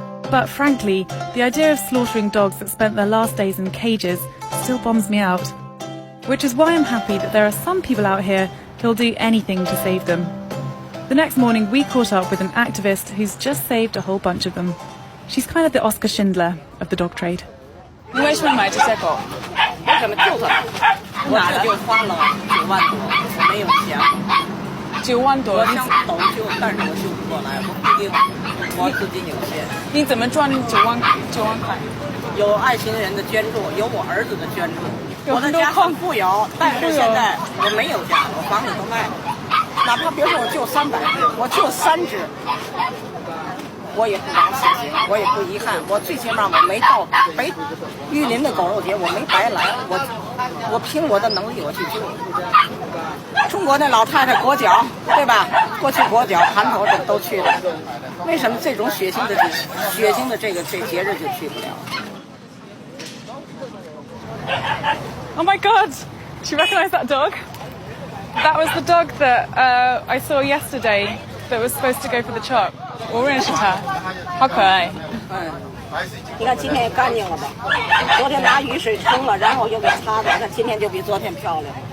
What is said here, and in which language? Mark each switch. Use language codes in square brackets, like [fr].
[en] But frankly, the idea of slaughtering dogs that spent their last days in cages still bombs me out. Which is why I'm happy that there are some people out here who'll do anything to save them. The next morning we caught up with an activist who's just saved a whole bunch of them. She's kind of the Oscar Schindler of the dog trade. [zh] 你为什么买这些狗？为什么救它？我这就花了9万多，没有钱。 9万多，我想斗救，但是我救不过来，我不定，我资金有限。你怎么赚9万块？有爱心人的捐助，有我儿子的捐助。我的家很富有，但是现在我没有家，我房子都卖了。哪怕别说我就300只，我就3只，我也不着急，我也不遗憾。我最起码我没到玉林的狗肉节，我没白来，我凭我的能力我去救。中国那老太太裹脚，对吧？过去裹脚、盘头这都去了，为什么这种血腥的这节日就去不了？ [en] Oh my god! Do you recognise that dog? That was the dog that I saw yesterday that was supposed to go for the chop. [zh] 我认识它，好可爱。你看今天也干净了吧？昨天拿雨水冲了，然后又给擦的，那今天就比昨天漂亮。